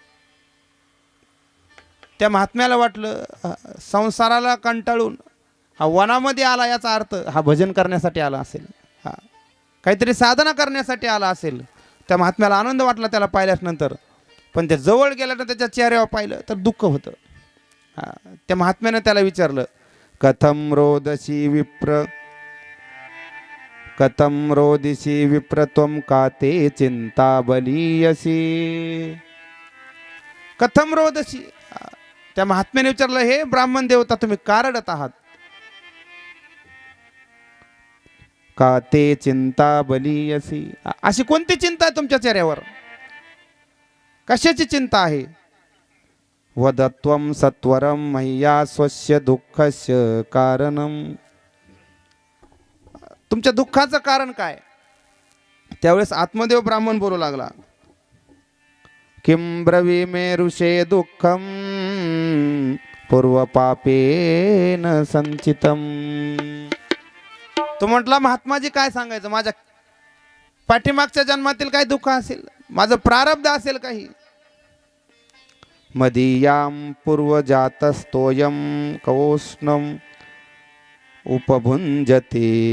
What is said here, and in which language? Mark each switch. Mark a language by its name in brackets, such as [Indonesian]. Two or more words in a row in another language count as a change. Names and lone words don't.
[Marathi] त्या महात्म्याला वाटलं संसाराला कंटाळून हा वनामध्ये आला, याचा अर्थ हा भजन करण्यासाठी आला असेल, काहीतरी साधना करण्यासाठी आला असेल. त्या महात्म्याला आनंद वाटला त्याला पाहिल्यानंतर. पण त्या जवळ गेल्यानं त्याच्या चेहऱ्यावर पाहिलं तर दुःख होतं. त्या महात्म्याने त्याला विचारलं, [Sanskrit] कथम रोदसी विप्र, कथम रोदिसी विप्र त्वं काते चिंता बलीयसी. कथम रोदसी, [Marathi] त्या महात्म्याने विचारलं, हे ब्राह्मण देवता तुम्ही का रडत आहात? [Sanskrit] का ते चिंता बलीयसी, [Marathi] अशी कोणती चिंता आहे तुमच्या चेहऱ्यावर? कशाची चिंता आहे? [Sanskrit] वदत्वं सत्वरं मह्या स्वस्य दुःखस्य कारणम, [Marathi] तुमच्या दुःखाचं कारण काय? त्यावेळेस आत्मदेव ब्राह्मण बोलू लागला, [Sanskrit] किं ब्रवीमे ऋषे दुःखम पूर्वपापेन संचितम. [Marathi] तो म्हटला, महात्माजी काय सांगायचं, माझ्या पाठीमागच्या जन्मातील काय दुःख असेल, माझं प्रारब्ध असेल काही. [Sanskrit] मदीयां पूर्वजातस्तोयं कौष्णम उपभुंजते.